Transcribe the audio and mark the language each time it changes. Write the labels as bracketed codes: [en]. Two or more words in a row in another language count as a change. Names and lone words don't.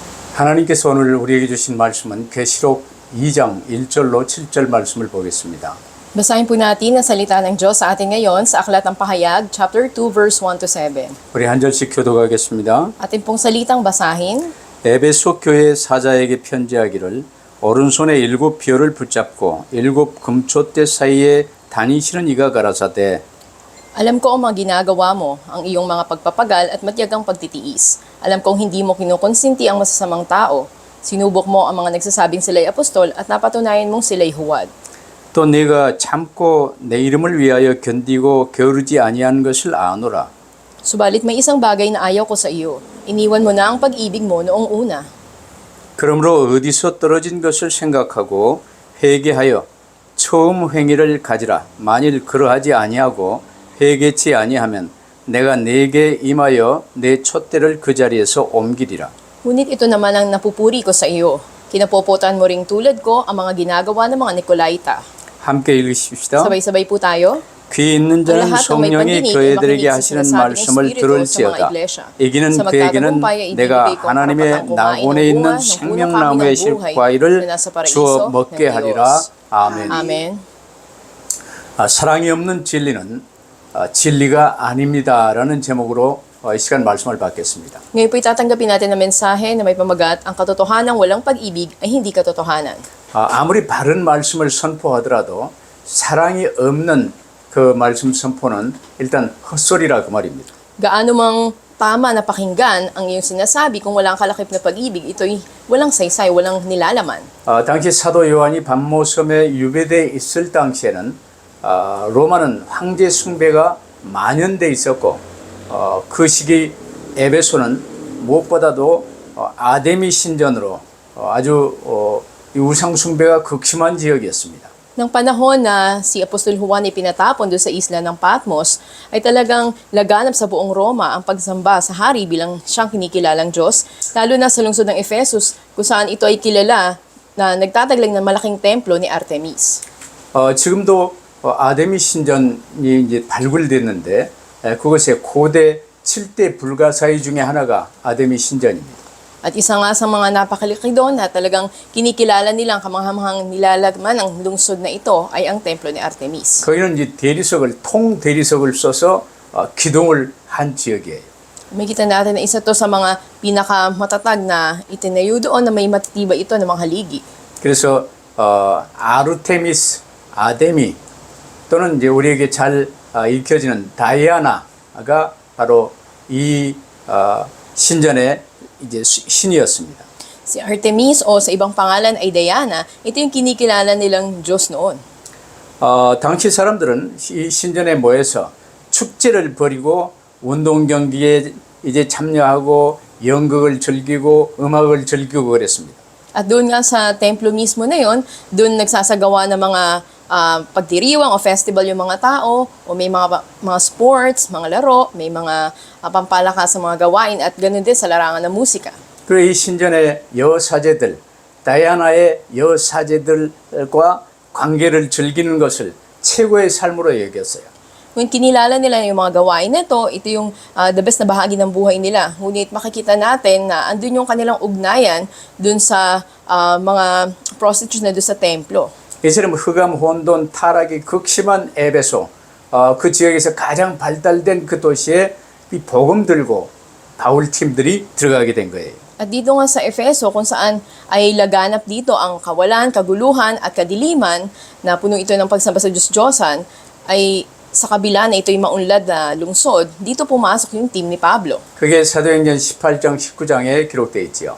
[ko] 하나님께서 오늘 우리에게 주신 말씀은 계시록 2장 1절로 7절 말씀을 보겠습니다. [tl] Basahin po natin ang salita ng Diyos sa atin ngayon sa Aklat ng Pahayag, [en] chapter 2, verse 1 to 7. [ko] 우리 한 절씩 교독하겠습니다. [tl] Atin pong salitang basahin. [ko] 에베소 교회 사자에게 편지하기를 오른손에 7 비어를 붙잡고 7 금촛대 사이에 다니시는 이가 가라사대 [tl] Alam ko ang mga ginagawa mo, ang iyong mga pagpapagal at matyagang pagtitiis. Alam kong hindi mo kinukonsinti ang masasamang tao. Sinubok mo ang mga nagsasabing sila'y apostol at napatunayan mong sila'y huwad. [ko] 또 네가 참고 내 이름을 위하여 견디고 게으르지 아니한 것을 아노라. [tl] Subalit may isang bagay na ayaw ko sa iyo. Iniwan mo na ang pag-ibig mo noong una. [ko] 그러므로 어디서 떨어진 것을 생각하고 회개하여 처음 행위를 가지라. 만일 그러하지 아니하고 회개치 아니하면 내가 네게 임하여 내 촛대를 그 자리에서 옮기리라. [tl] Ngunit ito naman ang napupuri ko sa iyo. Kinapopotan mo ring tulad ko ang mga ginagawa ng mga Nikolaita. [ko] 함께 읽으십시다. [tl] Sabay-sabay po tayo. [ko] 귀 있는 자는 [tl] Lahat ng may [ko] 성령이 [tl] pandinig, [ko] 교회들에게 [tl] makinig sa [ko] 하시는 [tl] sinasabing [ko] 말씀을 [tl] Espiritu [ko] 들을지어다. [tl] sa mga iglesia. [ko] 이기는 [tl] Sa [ko] 그에게는 [tl] magtatagumpay ay [ko] 내가 [tl] ibibigay ko ang [ko] 하나님의 [tl] karapatang kumain [ko] 낙원에 [tl] ng [ko] 있는 [tl] bunga ng [ko] 생명나무의 [tl] punong kahoy ng [ko] 실과일을 [tl] buhay na nasa paraiso [ko] 주어 [tl] ng [ko] 먹게 [tl] Diyos. [ko] 하리라. 아멘. [tl] Amen. [ko] 사랑이 없는 진리는 진리가 아닙니다라는 제목으로 이 시간 말씀을 받겠습니다. [tl] Ngayon po itatanggapin natin ang mensahe na may pamagat, ang katotohanan walang pag-ibig ay hindi katotohanan. [ko] 아무리 바른 말씀을 선포하더라도 사랑이 없는 그 말씀 선포는 일단 헛소리라 그 말입니다. [tl] Gaano mang tama na pakinggan ang iyong sinasabi kung walang kalakip na pag-ibig, ito'y walang saysay, walang nilalaman. [ko] 당시 사도 요한이 반모섬에 유배되어 있을 당시에는 로마는 황제 숭배가 만연돼 있었고 그 시기 에베소는 무엇보다도 아데미 신전으로 아주 우상 숭배가 극심한 지역이었습니다. [tl] Nang panahon na si Apostol Juan ay pinatapon doon sa isla ng Patmos, ay talagang laganap sa buong Roma ang pagsamba sa hari bilang siyang kinikilalang Diyos, lalo na sa lungsod ng Efesus kung saan ito ay kilala na nagtataglag ng malaking templo ni Artemis. [ko] 지금도 아데미 신전이 이제 발굴됐는데 그것의 고대 7대 불가사의 중에 하나가 아데미 신전입니다. [tl] At isa nga sa mga napakalaki doon na talagang kinikilala nilang kamanghamang nilalagman ng lungsod na ito ay ang templo ni Artemis. [ko] 거기는 이제 통 대리석을 써서 기둥을 한 지역이에요. [tl] Makita natin na isa to sa mga pinakamatatag na itinayo doon na may matitibay ito ng mga haligi. [ko] 그래서 아르테미스, 아데미 또는 이제 우리에게 잘 읽혀지는 다이아나가 바로 이 신전의 이제 신이었습니다. [tl] Si Artemis o sa ibang pangalan ay Diana, ito yung kinikilala nilang Diyos noon. [ko] 당시 사람들은 이 신전에 모여서 축제를 벌이고 운동 경기에 이제 참여하고 연극을 즐기고 음악을 즐기고 그랬습니다. [tl] At doon nga sa templo mismo na yon, doon nagsasagawa ng mga pagdiriwang o festival yung mga tao, o may mga sports, mga laro, may mga pampalakas sa mga gawain at ganoon din sa larangan ng musika. [ko] 그리고 이 신전의 여사제들, 다이아나의 여사제들과 관계를 즐기는 것을 최고의 삶으로 여겼어요. [tl] Kung kinilala nila yung mga gawain na ito yung [en] the best [tl] na bahagi ng buhay nila. Ngunit makikita natin na andun yung kanilang ugnayan dun sa mga prostitutes na dun sa templo. [ko] 이처럼 흑암, 혼돈, 타락이 극심한 에베소, 그 지역에서 가장 발달된 그 도시에 이 복음 들고 바울 팀들이 들어가게 된 거예요. [tl] At dito nga sa Efeso kung saan ay laganap dito ang kawalan, kaguluhan at kadiliman na puno ito ng pagsamba sa Diyos-Diyosan, ay sa kabila na ito'y maunlad na lungsod, dito pumasok yung team ni Pablo. [ko] 그게 사도행전 18장, 19장에 기록되어 있지요.